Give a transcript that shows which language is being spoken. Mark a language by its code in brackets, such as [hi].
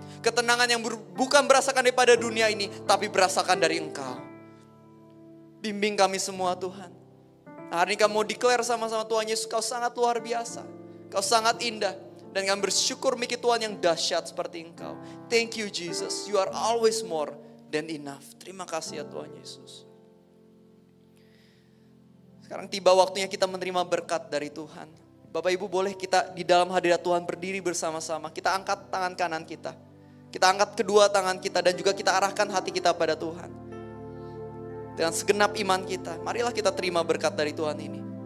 [id] Ketenangan yang bukan berasakan daripada dunia ini, tapi berasakan dari Engkau. Bimbing kami semua Tuhan. Hari ini kami mau declare sama-sama Tuhan Yesus, Kau sangat luar biasa. Kau sangat indah. Dan kami bersyukur memiliki Tuhan yang dahsyat seperti Engkau. [en] Thank you Jesus, you are always more than enough. [id] Terima kasih ya Tuhan Yesus. Sekarang tiba waktunya kita menerima berkat dari Tuhan. Bapak Ibu boleh kita di dalam hadirat Tuhan berdiri bersama-sama. Kita angkat tangan kanan kita. Kita angkat kedua tangan kita dan juga kita arahkan hati kita pada Tuhan. Dengan segenap iman kita, marilah kita terima berkat dari Tuhan ini.